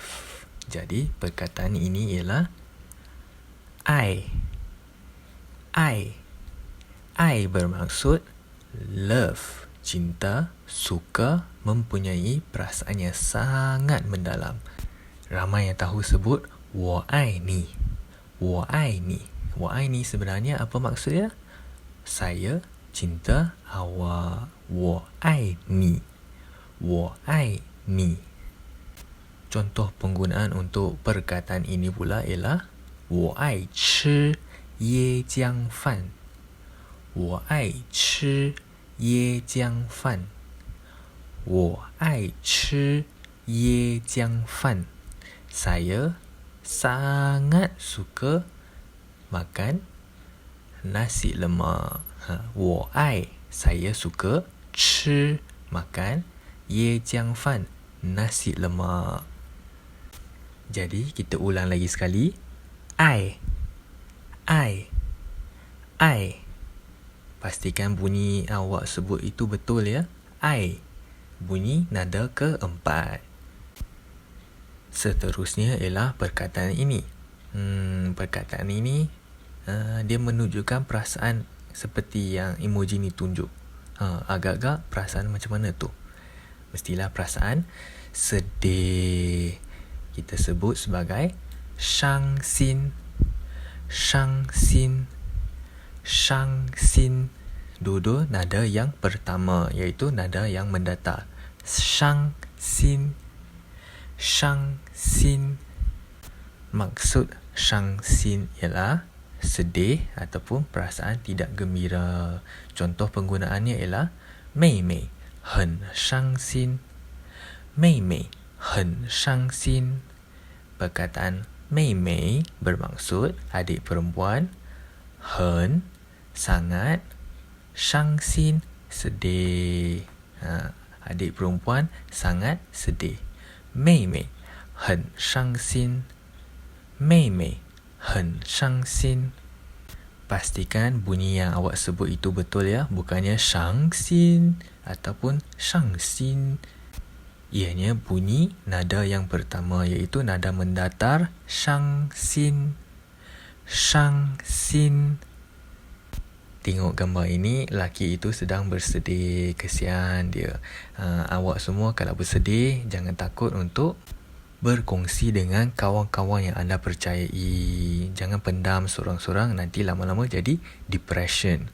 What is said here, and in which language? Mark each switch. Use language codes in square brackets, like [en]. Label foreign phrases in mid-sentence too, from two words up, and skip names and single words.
[ms] Jadi perkataan ini ialah I. I bermaksud love, cinta, suka, mempunyai perasaan yang sangat mendalam. Ramai yang tahu sebut [zh] 我爱你. 我爱你. 我爱你 [ms] sebenarnya apa maksudnya? Saya cinta awak. [zh] 我爱你. 我爱你. [ms] Contoh penggunaan untuk perkataan ini pula ialah [zh] 我爱吃椰浆饭. 我爱吃椰浆饭. 我爱吃椰浆饭. [ms] Saya sangat suka makan nasi lemak. [zh] 我爱 [ms] saya suka, 吃 makan, 椰浆饭 nasi lemak. Jadi kita ulang lagi sekali. I. Pastikan bunyi awak sebut itu betul ya. I. Bunyi nada keempat. Seterusnya ialah perkataan ini. Perkataan ini dia menunjukkan perasaan seperti yang emoji ni tunjuk. Agak-agak perasaan macam mana tu? Mestilah perasaan sedih. Kita sebut sebagai 伤心. [zh] 伤心. 伤心. [ms] Dua-dua nada yang pertama, iaitu nada yang mendatar. [zh] 伤心. 伤心. [ms] Maksud 伤心 ialah sedih ataupun perasaan tidak gembira. Contoh penggunaannya ialah [zh] 妹妹很伤心. 妹妹很伤心. [ms] Perkataan 妹妹 bermaksud adik perempuan, 很 sangat, 伤心 sedih. Adik perempuan sangat sedih. [zh] 妹妹很伤心. 妹妹很伤心. [ms] Pastikan bunyi yang awak sebut itu betul ya, bukannya 伤心 ataupun 伤心. Ianya bunyi nada yang pertama, iaitu nada mendatar 伤心. [zh] 伤心. [ms] Tengok gambar ini, laki itu sedang bersedih. Kesian dia. Awak semua kalau bersedih, jangan takut untuk berkongsi dengan kawan-kawan yang anda percayai. Jangan pendam sorang-sorang, nanti lama-lama jadi depression.